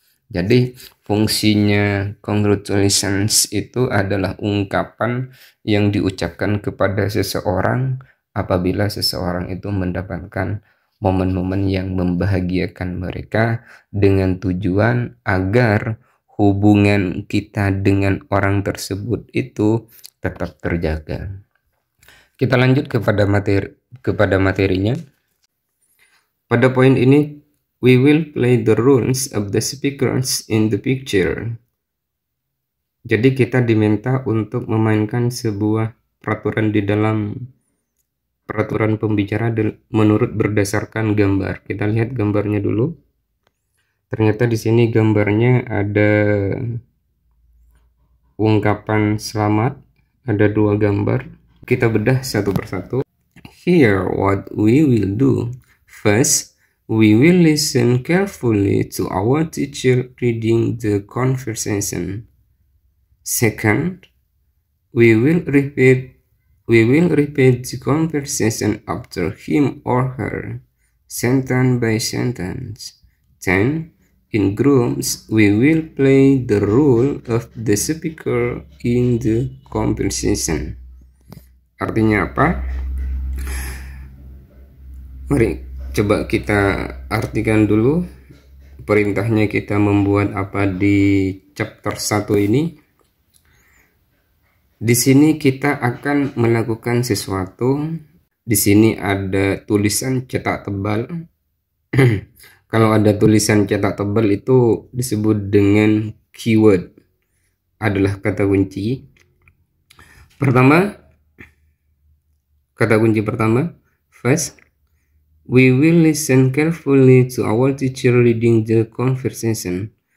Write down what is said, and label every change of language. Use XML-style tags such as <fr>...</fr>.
<id>Jadi fungsinya congratulations itu adalah ungkapan yang diucapkan kepada seseorang apabila seseorang itu mendapatkan momen-momen yang membahagiakan mereka, dengan tujuan agar hubungan kita dengan orang tersebut itu tetap terjaga. Kita lanjut kepada materinya. Pada poin ini,</id> <en>we will play the roles of the speakers in the picture.</en> <id>Jadi kita diminta untuk memainkan sebuah peraturan di dalam peraturan pembicara menurut berdasarkan gambar. Kita lihat gambarnya dulu. Ternyata di sini gambarnya ada ungkapan selamat, ada dua gambar. Kita bedah satu persatu.</id> <en>Here what we will do. First, we will listen carefully to our teacher reading the conversation. Second, we will repeat the conversation after him or her, sentence by sentence. Then, in groups, we will play the role of the speaker in the conversation.</en> <id>Artinya apa? Mari coba kita artikan dulu perintahnya kita membuat apa di chapter 1 ini. Di sini kita akan melakukan sesuatu. Di sini ada tulisan cetak tebal. Kalau ada tulisan cetak tebal itu disebut dengan keyword, adalah kata kunci. Kata kunci pertama,</id> <en>first, we will listen carefully to our teacher reading the conversation.</en>